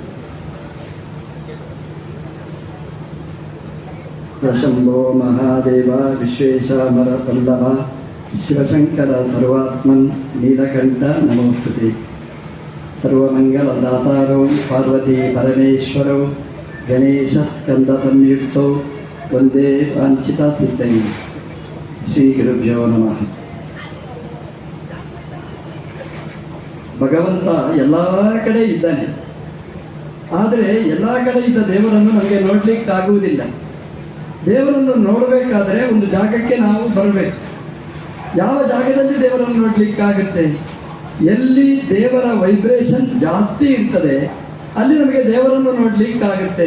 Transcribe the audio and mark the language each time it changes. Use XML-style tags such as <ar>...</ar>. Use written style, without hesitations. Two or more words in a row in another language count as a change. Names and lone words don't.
<sa>प्रशम्भो महादेव विश्वेशामरपल्लव शिवशंकर सर्वात्मन् नीलकण्ठ नमोस्तुते। सर्वमंगलदातारो पार्वती परमेश्वरो गणेशस्कन्दसंयुक्तो वंदे वाञ्छितसिद्धये। ಶ್ರೀಗುರುಭ್ಯೋ ನಮಃ.</sa> <kn>ಭಗವಂತ ಎಲ್ಲ ಕಡೆ ಇದ್ದಾನೆ, ಆದರೆ ಎಲ್ಲ ಕಡೆ ಇದ್ದ ದೇವರನ್ನು ನಮಗೆ ನೋಡಲಿಕ್ಕಾಗುವುದಿಲ್ಲ. ದೇವರನ್ನು ನೋಡಬೇಕಾದರೆ ಒಂದು ಜಾಗಕ್ಕೆ ನಾವು ಬರಬೇಕು. ಯಾವ ಜಾಗದಲ್ಲಿ ದೇವರನ್ನು ನೋಡಲಿಕ್ಕಾಗುತ್ತೆ? ಎಲ್ಲಿ ದೇವರ ವೈಬ್ರೇಷನ್ ಜಾಸ್ತಿ ಇರ್ತದೆ ಅಲ್ಲಿ ನಮಗೆ ದೇವರನ್ನು ನೋಡಲಿಕ್ಕಾಗುತ್ತೆ.</kn>